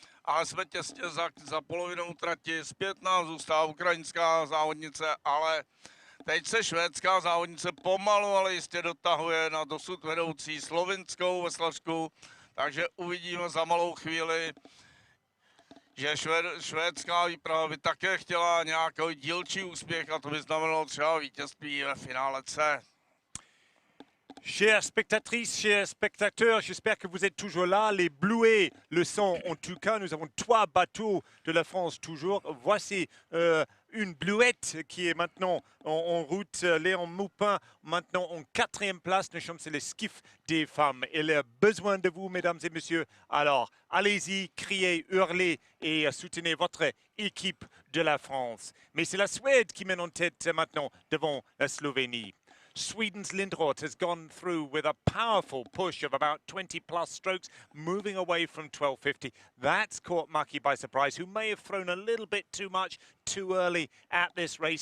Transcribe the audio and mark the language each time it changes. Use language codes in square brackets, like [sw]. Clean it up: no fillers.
[cs] Ale jsme těsně za polovinou trati. Zpět nám zůstává ukrajinská závodnice, ale teď se švédská závodnice pomalu, ale jistě dotahuje na dosud vedoucí slovinskou veslařku. Takže uvidíme za malou chvíli, že švédská výprava by také chtěla nějaký dílčí úspěch a to by znamenalo třeba vítězství ve finále C. [fr] Chères spectatrices, chers spectateurs, j'espère que vous êtes toujours là. Les Bluets le sont en tout cas. Nous avons 3 bateaux de la France toujours. Voici une bluette qui est maintenant en route. Léon Maupin maintenant en 4e place. Nous sommes sur le skiff des femmes. Elle a besoin de vous, mesdames et messieurs. Alors, allez-y, criez, hurlez et soutenez votre équipe de la France. Mais c'est la Suède qui mène en tête maintenant devant la Slovénie. [en] Sweden's Lindroth has gone through with a powerful push of about 20 plus strokes, moving away from 12.50. That's caught Maki by surprise, who may have thrown a little bit too much too early at this race.